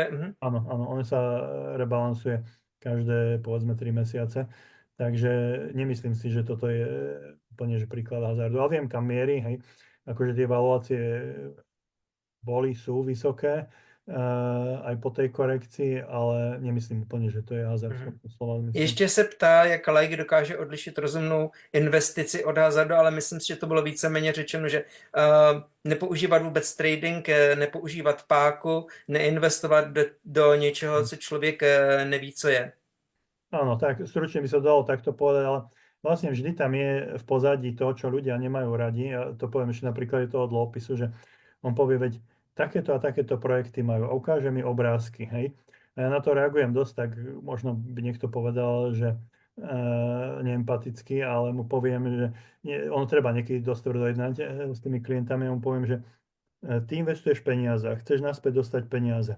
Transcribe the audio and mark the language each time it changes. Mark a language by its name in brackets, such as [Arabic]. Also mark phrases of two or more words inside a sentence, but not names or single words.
[Slovak] Áno, on sa rebalansuje každé, povedzme, 3 mesiace. Takže nemyslím si, že toto je úplne že príklad hazardu. Ale viem, kam mierí, hej. Akože tie valuácie sú vysoké, aj po tej korekcii, ale nemyslím úplne, že to je hazard v Mhm. tomto slova zmysle. [Czech] Ještě se ptá, jak laik dokáže odlišit rozumnou investici od hazardu, ale myslím si, že to bylo víceméně řečeno, že nepoužívat vůbec trading, nepoužívat páku, neinvestovat do něčeho, co člověk neví, co je. [Slovak] Áno, tak stručne by sa dalo takto povedať, ale vlastne vždy tam je v pozadí to, čo ľudia nemajú radi. A to poviem ešte na príklade toho dlhopisu, že on povie, veď takéto a takéto projekty majú, a ukáže mi obrázky, hej. A ja na to reagujem dosť, tak možno by niekto povedal, že neempaticky, ale mu poviem, že ono treba niekedy dosť tvrdo jednať s tými klientami, a mu poviem, že ty investuješ peniaze a chceš naspäť dostať peniaze.